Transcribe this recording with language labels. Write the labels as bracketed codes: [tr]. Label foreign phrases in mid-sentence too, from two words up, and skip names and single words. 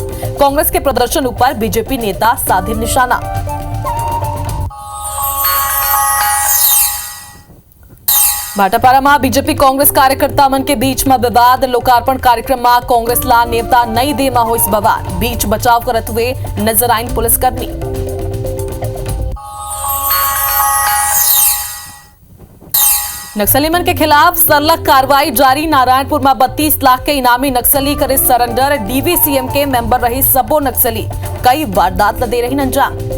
[hne] कांग्रेस के प्रदर्शन ऊपर बीजेपी नेता साधे निशाना। भाटापारा में बीजेपी कांग्रेस कार्यकर्ता मन के बीच में विवाद। लोकार्पण कार्यक्रम में कांग्रेस ला नेता नई दे में हुई बवाल। बीच बचाव करते हुए नजर आईन पुलिसकर्मी। नक्सली मन के खिलाफ सरलग कार्रवाई जारी। नारायणपुर में 32 लाख के इनामी नक्सली करे सरेंडर। डीवीसीएम के मेंबर रही सबो नक्सली। कई वारदात दे रही अंजाम।